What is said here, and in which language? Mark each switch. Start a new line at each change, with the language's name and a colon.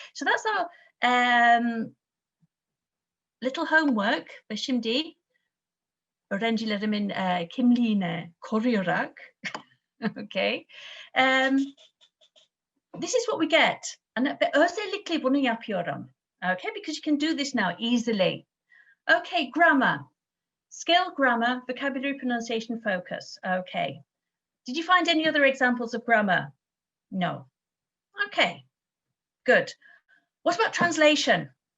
English: So that's our little homework.
Turkish: Ve şimdi öğrencilerimin kimliğini koruyarak,
English: okay, this is what we get. And
Turkish: özellikle bunu yapıyorum.
English: Okay, because you can do this now easily. Okay, grammar. Skill, grammar, vocabulary, pronunciation, focus. Okay. Did you find any other examples of grammar? No. Okay, good. What about translation?